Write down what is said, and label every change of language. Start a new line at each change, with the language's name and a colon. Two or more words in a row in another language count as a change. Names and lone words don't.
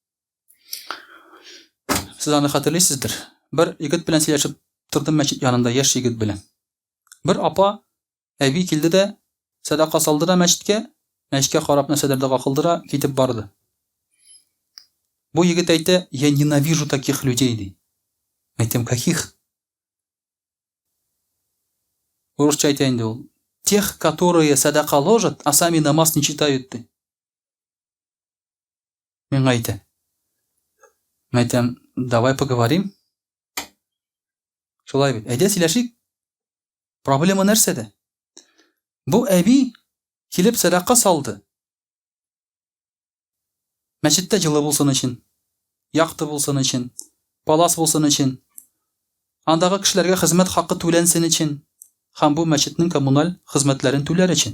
Tatar: Сез аны хәтерлисездер. Бер егет белән сөйләшеп тордым мәчет янында, яшь егет белән. Бер апа, әби килде дә, садака салды да мәчеткә карап нәрсәдер дога кылды да китеп барды. Бу егет әйтә,
Russian: я ненавижу таких людей ди.
Tatar: Әйтәм, каких? Урысча әйтә инде ул.
Russian: Тех, которые садака ложат, а сами намаз не читают ди.
Tatar: Мен әйтә. Мен әйтәм,
Russian: давай поговорим.
Tatar: Шулай бит. Әйдә сөйләшик. Проблема нәрсәдә? Бу әби килеп садака салды. Мәчеттә җылы булсын өчен, якты булсын өчен, палас булсын өчен, андагы кешеләргә хезмәт хакы түләнсен өчен, һәм бу мәчетнең коммуналь хезмәтләрен түләр өчен.